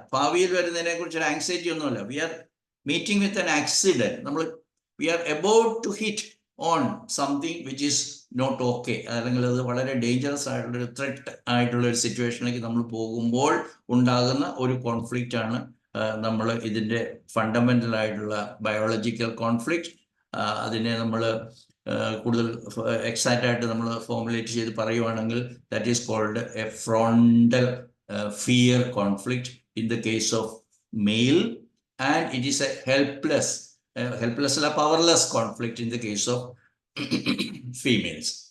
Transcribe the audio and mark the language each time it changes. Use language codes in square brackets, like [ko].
[ml] ഭാവിയിൽ വരുന്നതിനെ കുറിച്ചൊരു ആങ്സൈറ്റി ഒന്നുമില്ല. [en] We are meeting with an accident. We are about to hit on something which is not okay. [ml] അല്ലെങ്കിൽ അത് വളരെ ഡേഞ്ചറസ് ആയിട്ടുള്ളൊരു ത്രെറ്റ് ആയിട്ടുള്ള ഒരു സിറ്റുവേഷനിലേക്ക് നമ്മൾ പോകുമ്പോൾ ഉണ്ടാകുന്ന ഒരു കോൺഫ്ലിക്റ്റ് ആണ് നമ്മൾ ഇതിൻ്റെ ഫണ്ടമെന്റൽ ആയിട്ടുള്ള ബയോളജിക്കൽ കോൺഫ്ലിക്റ്റ്. അതിനെ നമ്മൾ കൂടുതൽ എക്സാക്റ്റ് ആയിട്ട് നമ്മൾ ഫോർമുലേറ്റ് ചെയ്ത് പറയുവാണെങ്കിൽ [en] That is called a frontal fear conflict in the case of male, and it is a helpless അല്ല powerless conflict in the case of females.